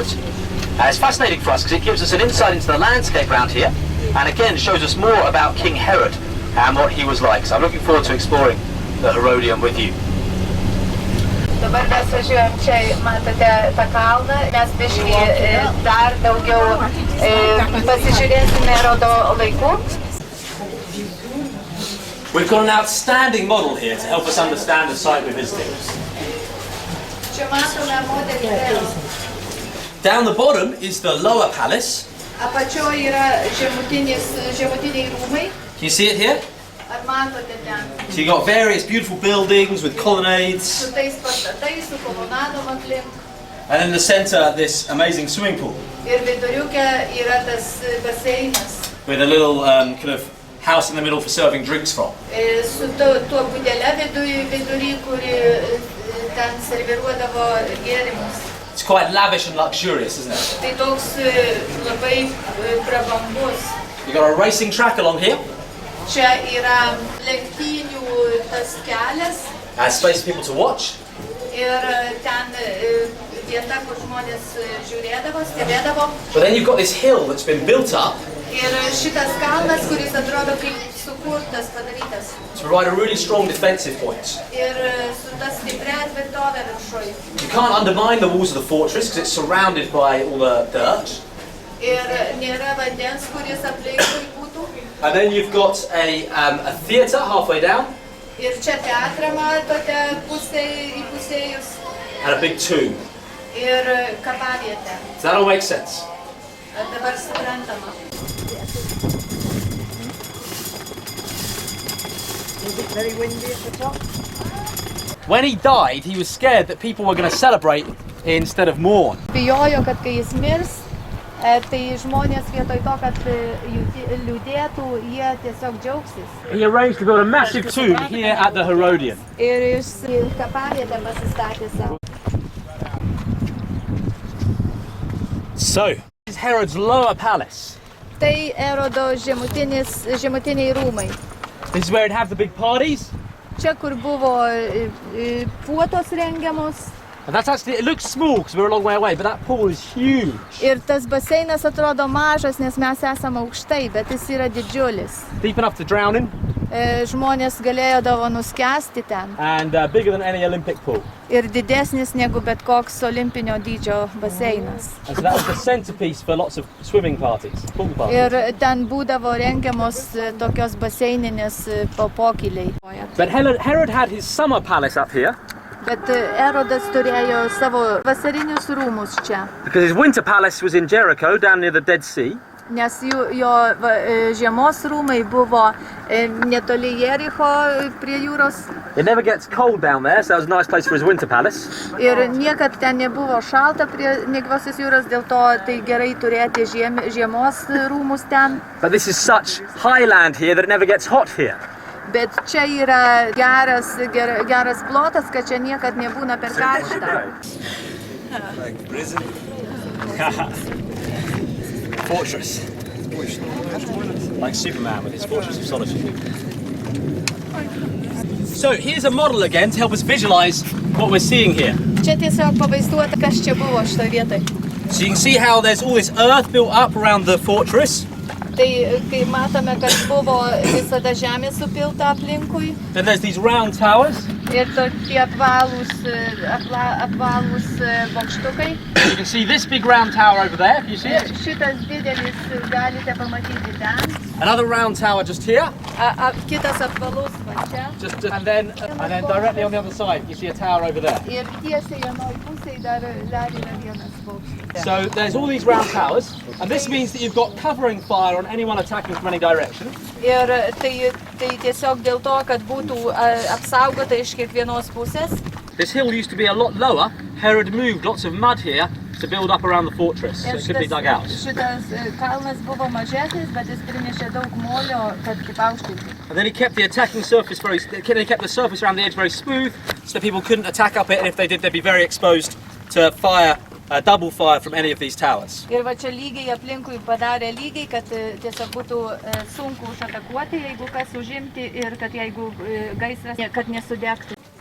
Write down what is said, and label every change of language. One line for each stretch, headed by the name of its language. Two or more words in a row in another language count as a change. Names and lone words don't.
English: It's fascinating for us because it gives us an insight into the landscape around here, and again shows us more about King Herod and what he was like. So I'm looking forward to exploring the Herodian with you.
Lithuanian: Dabar mes važiuojam čia, matote tą kalną, mes biškį dar daugiau pasižiūrėsime Herodo laikų.
English: We've got an outstanding model here to help us understand the site we're visiting.
Lithuanian: Čia matome modelį.
English: Down the bottom is the lower palace.
Lithuanian: Apačioje yra žemutiniai rūmai.
English: Can you see it here?
Lithuanian: Ar matote ten?
English: So you've got various beautiful buildings with colonnades.
Lithuanian: Su tais pastatais, su kolonadom aplink.
English: And in the center, this amazing swimming pool
Lithuanian: Ir viduriuke yra tas baseinas.
English: with a little kind of house in the middle for serving drinks from.
Lithuanian: Su tuo pudelė vidury, kuri ten serviruodavo gėrimus.
English: It's quite lavish and luxurious, isn't it?
Lithuanian: Tai toks labai prabangus.
English: You've got a racing track along here.
Lithuanian: Čia yra lenktynių tas kelias
English: Space for people to watch.
Lithuanian: ir ten vieta, kur žmonės žiūrėdavo, stebėdavo.
English: But then you've got this hill that's been built up
Lithuanian: Ir šitas kalnas, kuris atrodo kaip sukurtas, padarytas.
English: to provide a really strong defensive point.
Lithuanian: Ir su ta stipria tvirtovė viršuje.
English: You can't undermine the walls of the fortress because it's surrounded by all the dirt.
Lithuanian: Ir nėra vandens, kuris aplinkui būtų.
English: And then you've got a theatre halfway down
Lithuanian: Ir čia teatrą matote įpusėjus.
English: and a big tomb.
Lithuanian: ir kapavietė.
English: Does that all make sense?
Lithuanian: Dabar suprantama.
English: Is it very windy at the top? When he died, he was scared that people were going to celebrate instead of mourn.
Lithuanian: Bijojo, kad kai jis mirs, tai žmonės vietoj to, kad liūdėtų, jie tiesiog džiaugsis.
English: He arranged to build a massive tomb here at the Herodian.
Lithuanian: Ir jis kapavietę pasistatė savo.
English: So, this is Herod's lower palace.
Lithuanian: Tai Erodo žemutiniai rūmai.
English: This is where he'd have the big parties.
Lithuanian: Čia, kur buvo puotos rengiamos.
English: And that's actually, it looks small because we're a long way away, but that pool is huge.
Lithuanian: Ir tas baseinas atrodo mažas, nes mes esame aukštai, bet jis yra didžiulis.
English: Deep enough to drown in.
Lithuanian: Žmonės galėdavo nuskęsti ten.
English: And bigger than any Olympic pool.
Lithuanian: Ir didesnis negu bet koks olimpinio dydžio baseinas.
English: And so that was the centerpiece for lots of swimming parties, pool parties.
Lithuanian: Ir ten būdavo rengiamos tokios baseininės pokyliai.
English: But Herod had his summer palace up here.
Lithuanian: Bet Erodas turėjo savo vasarinius rūmus čia,
English: Because his winter palace was in Jericho, down near the Dead Sea.
Lithuanian: nes jo žiemos rūmai buvo netoli Jericho prie jūros
English: It never gets cold down there, so that was a nice place for his winter palace.
Lithuanian: ir niekad ten nebuvo šalta prie negyvosios jūros, dėl to tai gerai turėti žiemos rūmus ten.
English: But this is such highland here that it never gets hot here.
Lithuanian: Bet čia yra geras plotas, kad čia niekad nebūna per karšta.
English: Fortress. Like Superman with his fortress of solitude. So here's a model again to help us visualize what we're seeing here.
Lithuanian: Čia tiesiog pavaizduota, kas čia buvo šitoje vietoje.
English: So you can see how there's all this earth built up around the fortress.
Lithuanian: Tai kai matome, kad buvo visada žemė supilta aplinkui.
English: Then there's these round towers.
Lithuanian: Ir tokie apvalūs bokštukai.
English: You can see this big round tower over there, can you see it?
Lithuanian: Šitas didelis galite pamatyti ten.
English: Another round tower just here.
Lithuanian: Kitas apvalus va čia.
English: And then directly on the other side, you see a tower over there.
Lithuanian: Ir tiesiai vienoj pusėje dar yra vienas bokštas.
English: So there's all these round towers, and this means that you've got covering fire on anyone attacking from any direction.
Lithuanian: Ir tai tiesiog dėl to, kad būtų apsaugota iš kiekvienos pusės.
English: This hill used to be a lot lower. Herod moved lots of mud here to build up around the fortress, so it could be dug out.
Lithuanian: Šitas kalnas buvo mažesnis, bet jis primešė daug molio, kad kaip aukštinti.
English: And then he kept the attacking surface he kept the surface around the edge very smooth, so people couldn't attack up it, and if they did, they'd be very exposed to fire, double fire from any of these towers.
Lithuanian: Ir va čia lygiai aplinkui padarė lygiai, kad tiesiog būtų sunku užatakuoti, jeigu kas užimti ir kad jeigu gaisras, kad nesudegtų.